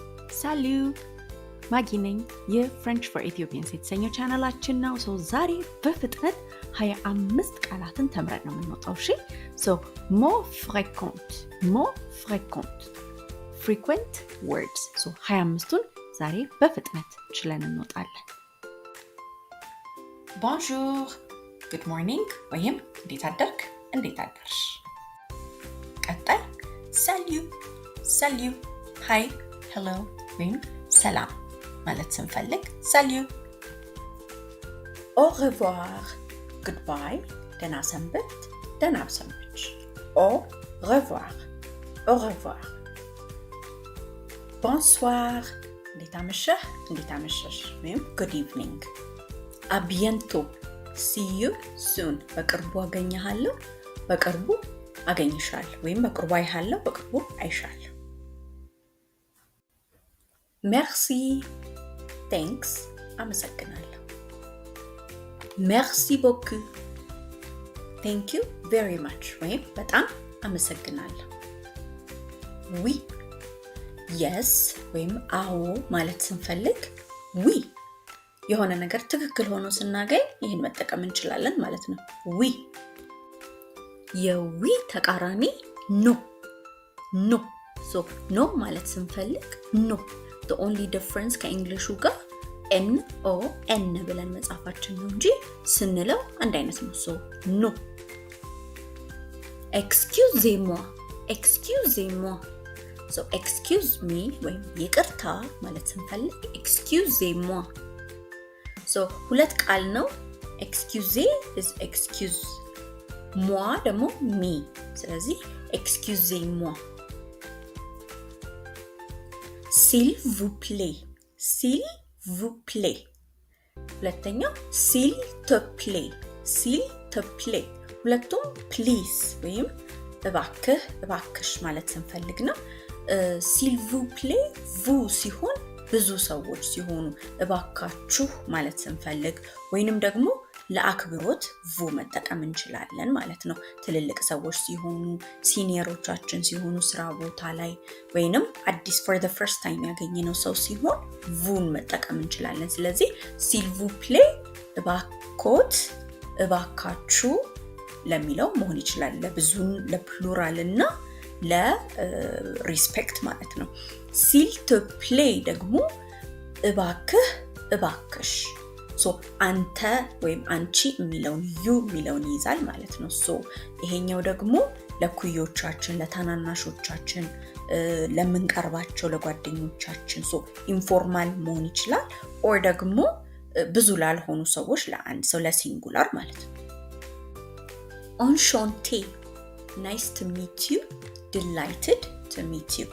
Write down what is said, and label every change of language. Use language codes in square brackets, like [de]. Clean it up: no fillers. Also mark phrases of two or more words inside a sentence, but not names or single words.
[am] Salut! ማጊ ነኝ። የፍሬንች ፎር ኢትዮጵያንስ የተሰኘው ቻናላችን ነው። ዛሬ በፍጥነት 25 ቃላትን ተምረን ነው የምንወጣው። እሺ [en] more frequent frequent words [am] 25ቱን ዛሬ በፍጥነት ችለን እንወጣለን። Bonjour, [en] good morning [am] ወይም እንዴት አደርክ፣ እንዴት አደርሽ። ቀጣይ salut, [en] hi, hello [am] ወይም ሰላም ማለት ስንፈልግ salut. [fr] Au revoir, goodbye, [am] ደህና ሰንብት፣ ደህና ሰንብች። [fr] Au revoir, au revoir. [am] Bonsoir, እንዴት አመሸህ፣ እንዴት አመሸሽ ወይም [en] good evening. [fr] À bientôt, [en] see you soon. [am] በቅርቡ አገኘሃለሁ፣ በቅርቡ አገኝሻለሁ ወይም በቅርቡ አይሃለሁ፣ በቅርቡ አይሻለሁ። Merci, thanks, አመሰግናለሁ። [fr] Merci beaucoup, [en] thank you very much [am] ወይም በጣም አመሰግናለሁ። Oui, yes ወይም አዎ ማለት ስንፈልግ oui የሆነ ነገር ትክክል ሆኖ ስናገኝ ይህን መጠቀም እንችላለን ማለት ነው። Oui የዊ ተቃራኒ [en] no no [am] ማለት ስንፈልግ no. [en] The only difference [am] ከእንግሊሹ ጋር N ብለን መጻፋችን ነው እንጂ ስንለው አንድ አይነት ነው። no. [fr] Excusez-moi, [en] excuse me [am] ወይም ይቅርታ ማለት ስንፈልግ excusez-moi. ሁለት ቃል ነው። Excuser [en] is excuse, [am] moi ደግሞ me. [fr] ስለዚህ excusez-moi. S'il vous plaît, ሁለተኛው s'il te plaît, [am] ሁለቱም please ወይም እባክህ እባክሽ ማለት ስንፈልግ ነው። s'il [fr] vous plaît [am] vous ሲሆን ብዙ ሰዎች ሲሆኑ እባካችሁ ማለት ስንፈልግ ወይንም ደግሞ ለአክብሮት vu መጠቀም እንችላለን ማለት ነው። ትልልቅ ሰዎች ሲሆኑ ሲኒየሮቻችን ሲሆኑ ስራ ቦታ ላይ ወይንም አዲስ [en] for the first time [am] ያገኘነው ሰው ሲሆን vuን መጠቀም እንችላለን። ስለዚህ [fr] s'il vous plaît [am] እባኮት እባካችሁ ለሚለው መሆን ይችላል። ለብዙን ለፕሉራል እና ለሪስፔክት ማለት ነው። [fr] s'il te plaît [am] ደግሞ እባክህ እባክሽ አንተ ወይም አንቺ የሚለውን ዩ የሚለውን ይይዛል ማለት ነው። ይሄኛው ደግሞ ለኩዮቻችን ለታናናሾቻችን ለምንቀርባቸው ለጓደኞቻችን ኢንፎርማል መሆን ይችላል። ኦር ደግሞ ብዙ ላልሆኑ ሰዎች ለአንድ ሰው ለሲንጉላር ማለት ነው። enchanté, [en] nice to meet you, delighted to meet you.